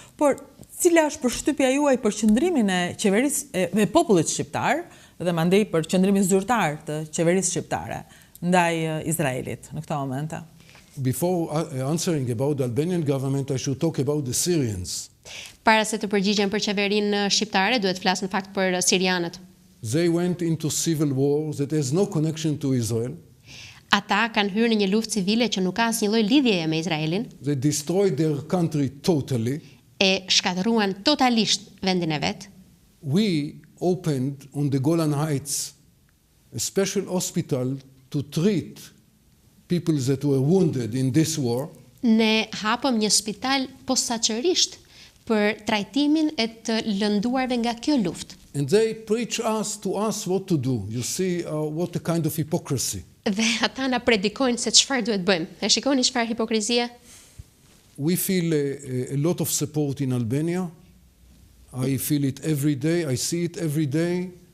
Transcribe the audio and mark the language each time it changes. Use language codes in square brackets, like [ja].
[sq] Por cila është përshtypja juaj për qëndrimin e qeverisë e popullit shqiptar dhe mandej për qëndrimin zyrtar të qeverisë shqiptare ndaj Izraelit në këto momente? [en] Before answering about the Albanian government, I should talk about the Syrians. [sq] Para se të përgjigjem për qeverinë shqiptare, duhet flas në fakt për sirianët. [en] They went into civil war that has no connection to Israel. [sq] Ata kanë hyrë në një luftë civile që nuk ka asnjë lloj lidhjeje me Izraelin. [en] They destroyed their country totally. [sq] E shkatëruan totalisht vendin e vet. [en] We opened on the Golan Heights a special hospital to treat people that were wounded in this war. [sq] Ne hapëm një spital posaçërisht për trajtimin e të lënduarve nga kjo luftë. [en] And they preach to us what to do. You see what a kind of hypocrisy. [sq] Dhe ata na predikojnë se çfarë duhet bëjmë. E shikoni çfarë hipokrizie? [en] We feel a lot of support in Albania. I feel it every day. I see it every day.